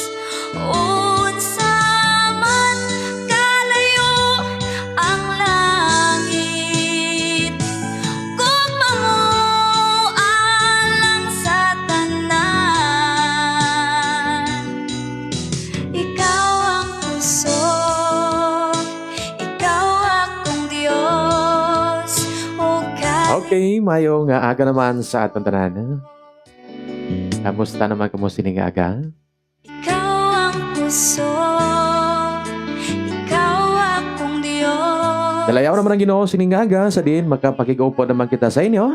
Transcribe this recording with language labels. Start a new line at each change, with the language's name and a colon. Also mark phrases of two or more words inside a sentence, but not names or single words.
Cebuano: Unsa man kalayo ang langit, gugma mo alang sa tanan. Ikaw ang puso, ikaw akong Diyos, o Okay,
Masbatenyo: mayong aga naman sa atong tanan. Kamusta naman kamo sining aga?
Cebuano: ikaw ang puso, ikaw akong Diyos.
Masbatenyo: Dalayaw naman ang Ginoo sining aga sa din makapakigupo naman kita sa inyo.